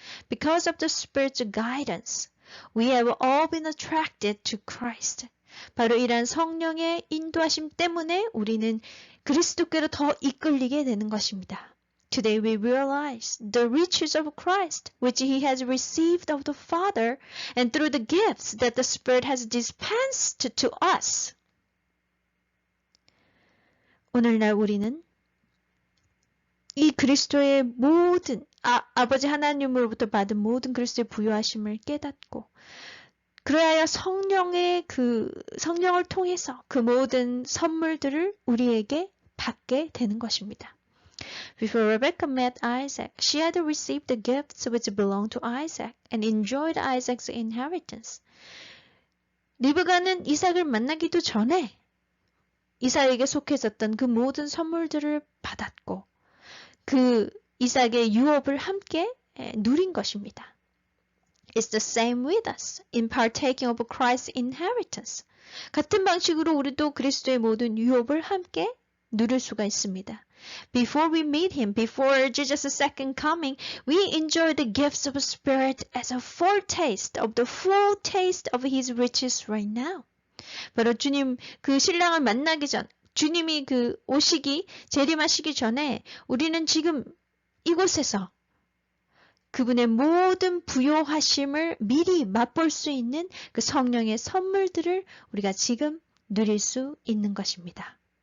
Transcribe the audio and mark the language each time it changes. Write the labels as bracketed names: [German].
[English] Because of the Spirit's guidance, we have all been attracted to Christ. [Korean] 바로 이러한 성령의 인도하심 때문에 우리는 그리스도께로 더 이끌리게 되는 것입니다. [English] Today we realize the riches of Christ, which he has received of the Father, and through the gifts that the Spirit has dispensed to us. [Korean] 오늘날 우리는 이 그리스도의 모든 아버지 하나님으로부터 받은 모든 그리스도의 부요하심을 깨닫고 그러하여 성령을 통해서 그 모든 선물들을 우리에게 받게 되는 것입니다. [English] Before Rebecca met Isaac, she had received the gifts which belonged to Isaac and enjoyed Isaac's inheritance. [Korean] 리브가는 이삭을 만나기도 전에 이삭에게 속해졌던 그 모든 선물들을 받았고 그 이삭의 유업을 함께 누린 것입니다. [English] It's the same with us in partaking of Christ's inheritance. [Korean] 같은 방식으로 우리도 그리스도의 모든 유업을 함께 누릴 수가 있습니다. [English] Before we meet him, before Jesus' second coming, we enjoy the gifts of the Spirit as a foretaste of the full taste of his riches right now. [Korean] 바로 주님 그 신랑을 만나기 전 주님이 그 오시기, 재림하시기 전에 우리는 지금 이곳에서 그분의 모든 부요하심을 미리 맛볼 수 있는 그 성령의 선물들을 우리가 지금 누릴 수 있는 것입니다.